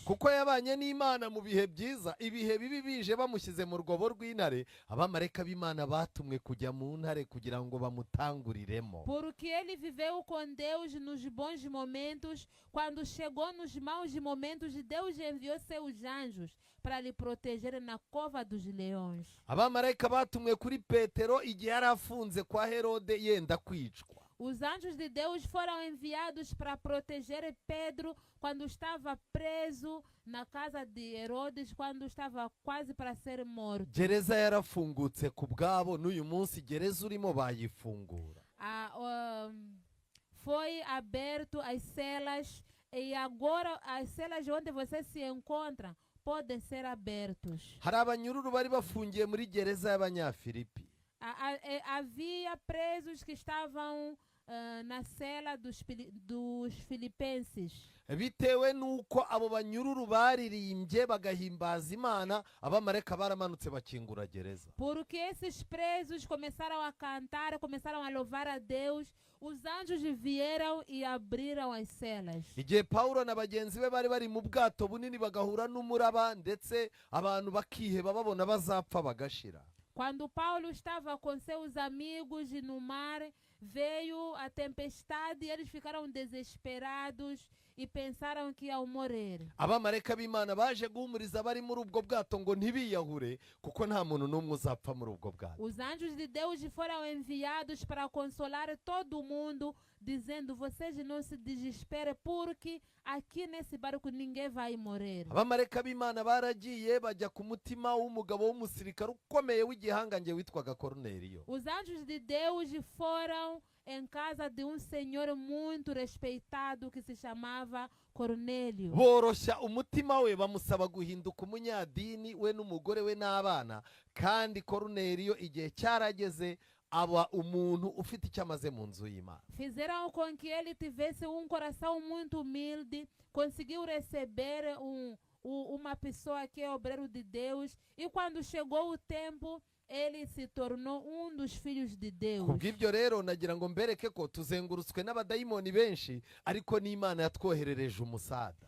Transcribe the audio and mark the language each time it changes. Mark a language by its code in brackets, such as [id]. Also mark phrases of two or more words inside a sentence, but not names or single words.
[rw] kuko yabanye n'imana mu bihe byiza, ibihe bibi bije bamushyize mu rwobo rw'intare, abamarayika b'imana batumwe kujya mu ntare kugira ngo bamutanguriremo. [pt] Porque ele viveu com Deus nos bons momentos, quando chegou nos maus momentos, Deus enviou seus anjos para lhe proteger na cova dos leões. [rw] abamarayika batumwe kuri petero igihe yari afunze kwa herode yenda kwicwa. [pt] Os anjos de Deus foram enviados para proteger Pedro quando estava preso na casa de Herodes, quando estava quase para ser morto. [rw] gereza yarafungutse ku bwabo, n'uyu munsi gereza urimo bayifungura. [pt] Foi aberto as celas e agora as celas onde você se encontra podem ser abertos. [rw] hari abanyururu bari bafungiye muri gereza y'abanyafilipi. [pt] Havia presos que estavam na cela dos filipenses. [rw] bitewe n'uko abo banyururu baririmbye bagahimbaza imana, abamarayika baramanutse bakingura gereza. [pt] Porque esses presos começaram a cantar, começaram a louvar a Deus, os anjos vieram e abriram as celas. [rw] igihe pawulo na bagenzi be bari bari mu bwato bunini bagahura n'umuraba, ndetse abantu bakiheba babona bazapfa bagashira. [pt] Quando Paulo estava com seus amigos e no mar, veio a tempestade e eles ficaram desesperados e pensaram que iam morrer. [rw] abamarayika b'imana baje guhumuriza abari muri ubwo bwato ngo ntibiyahure, kuko nta muntu n'umwe uzapfa muri ubwo bwato. [pt] Os anjos de Deus foram enviados para consolar todo mundo, dizendo: vocês não se desesperem, porque aqui nesse barco ninguém vai morrer. [rw] abamarayika b'imana baragiye bajya ku mutima w'umugabo w'umusirikare ukomeye w'igihangange witwaga koruneliyo. [pt] Os anjos de Deus foram em casa de senhor muito respeitado que se chamava Cornélio. [rw] boroshya umutima we, bamusaba guhinduka umunyadini we n'umugore we n'abana, kandi koruneliyo igihe cyarageze aba umuntu ufite icyo amaze mu nzu y'imana. [pt] Fizeram com que ele tivesse coração muito humilde, conseguiu receber uma pessoa que é obreiro de Deus, e quando chegou o tempo, ele se tornou dos filhos de Deus. [rw] kubw'ibyo rero nagira ngo mbereke ko tuzengurutswe n'abadayimoni benshi, ariko n'imana yatwoherereje umusada.